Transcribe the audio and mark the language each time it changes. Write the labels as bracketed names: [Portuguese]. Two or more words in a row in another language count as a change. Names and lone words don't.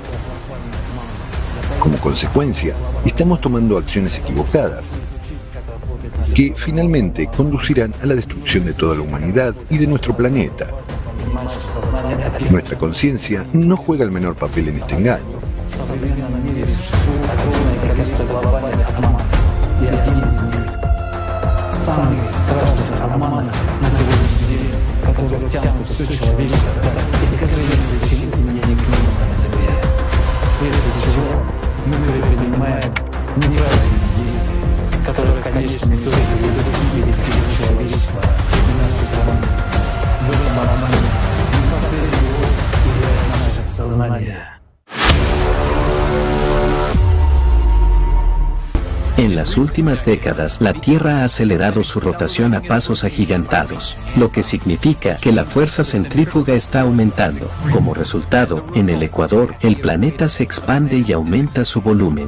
[Spanish] Como consecuencia, estamos tomando acciones equivocadas, que finalmente conducirán a la destrucción de toda la humanidad y de nuestro planeta. Nuestra conciencia no juega el menor papel en este engaño. [Russian] Которые в конечном итоге ведут к гибели всего человечества и нашей планеты. В этом обмане не последний урок играет наше сознание. [Spanish] En las últimas décadas, la Tierra ha acelerado su rotación a pasos agigantados, lo que significa que la fuerza centrífuga está aumentando. Como resultado, en el ecuador, el planeta se expande y aumenta su volumen.